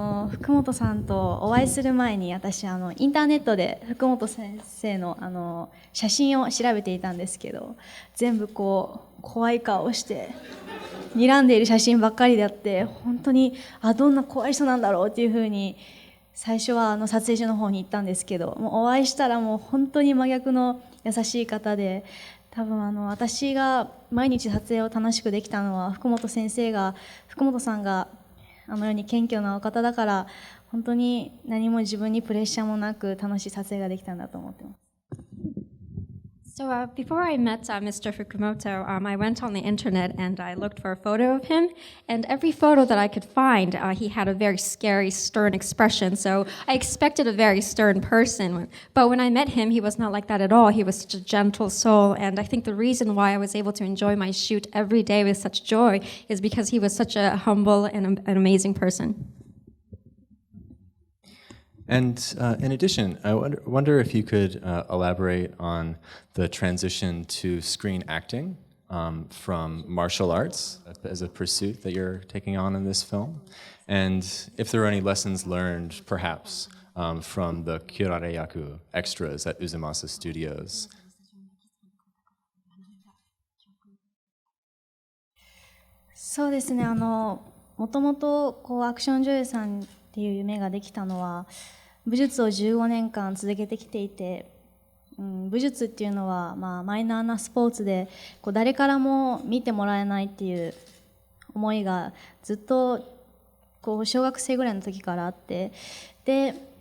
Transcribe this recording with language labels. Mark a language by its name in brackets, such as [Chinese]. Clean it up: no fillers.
[Japanese] 福本さんとお会いする前に私インターネットで福本先生の写真を調べていたんですけど、全部こう怖い顔をして睨んでいる写真ばっかりであって、本当にどんな怖い人なんだろうっていうふうに最初は撮影所の方に行ったんですけど、もうお会いしたらもう本当に真逆の優しい方で、多分私が毎日撮影を楽しくできたのは福本さんがあのように謙虚なお方だから、本当に何も自分にプレッシャーもなく楽しい撮影ができたんだと思ってます。 [English] So before I met Mr. Fukumoto, I went on the internet and I looked for a photo of him. And every photo that I could find, he had a very scary, stern expression. So I expected a very stern person. But when I met him, he was not like that at all. He was such a gentle soul. And I think the reason why I was able to enjoy my shoot every day with such joy is because he was such a humble and an amazing person. And in addition, I wonder if you could elaborate on the transition to screen acting from martial arts as a pursuit that you're taking on in this film, and if there are any lessons learned, perhaps, from the Kyorareyaku extras at Uzumasa Studios. [Japanese] そうですね、もともとアクション女優さんっていう夢ができたのは武術を15年間続けてきていて、武術っていうのはマイナーなスポーツで誰からも見てもらえないっていう思いがずっと小学生ぐらいの時からあって、で